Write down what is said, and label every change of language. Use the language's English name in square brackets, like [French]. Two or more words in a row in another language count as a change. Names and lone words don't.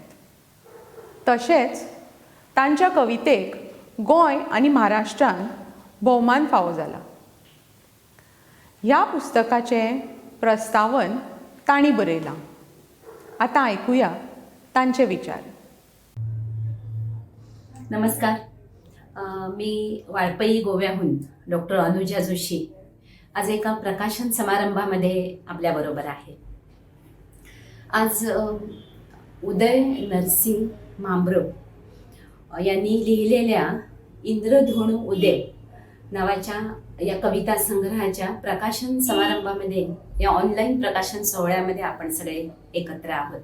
[Konkani] तशेंच तांच्या कवितेक गोंय आनी महाराष्ट्रांत भोवमान फावो जाला. ह्या पुस्तकाचें प्रस्तावन तांणी बरयलां. आतां आयकुया तांचे विचार. [Marathi] नमस्कार. मी वाळपई गोव्याहून डॉक्टर अनुजा जोशी आज एका प्रकाशन समारंभामध्ये आपल्याबरोबर आहे. आज उदय नरसिंग मांभरो यांनी लिहिलेल्या इंद्रधोणू उदय नावाच्या या कविता संग्रहाच्या प्रकाशन समारंभामध्ये, या ऑनलाईन प्रकाशन सोहळ्यामध्ये आपण सगळे एकत्र आहोत.